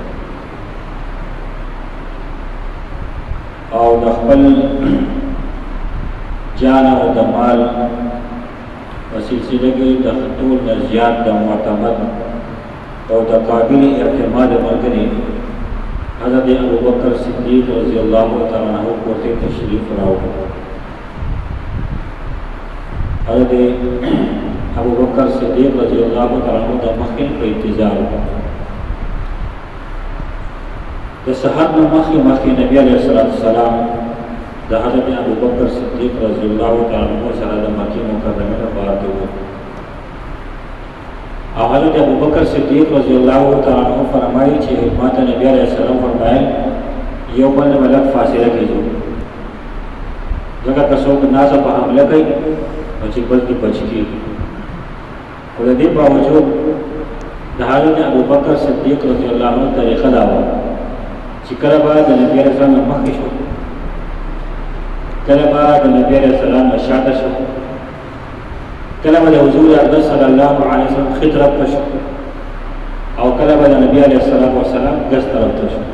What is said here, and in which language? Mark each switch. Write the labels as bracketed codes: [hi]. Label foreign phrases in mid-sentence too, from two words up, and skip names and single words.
[ps] او د خپل جان او د مال په سلسله کې د ټول نه زیات د معتمد او د قابل اعتماد ملګری حضرت ابوبکر صدیق [ar] رضی الله تعالی عنہ [ps] کوته تشریف راوړ. حضرت ابوبکر صدیق [ar] رضی اللہ تعالی عنہ [ps] د مخکې په انتظار د سحر نه مخکې نبی [ar] علیہ السلام [ps] د حضرت ابوبکر صدیق [ar] رضی اللہ تعالی عنہ [ps] سره د مکې مکرمه ته پاتې وو او حضرت ابوبکر صدیق [ar] رضی اللہ تعالی عنہ [ps] فرمایي چې ماته نبی [ar] علیہ السلام [ps] فرمایي یو بل ملک فاصله کېږي ځکه که څوک ناڅه په حمله کوي نو چې بل کې بچ کېږي. اور دې باوجود د حضرت ابوبکر صدیق [ar] رضی الله عنه [ps] طریقه دا و چې کله به د نبی [ar] علیہ السلام [ps] مخکې شو کله به د نبی [ar] علیہ السلام [ps] شاته شو کله به د حضور اقدس [ar] صلی الله علیه وسلم [ps] خطرت ته شو او کله به د نبی [ar] علیہ السلام [ps] ګس طرف ته شو.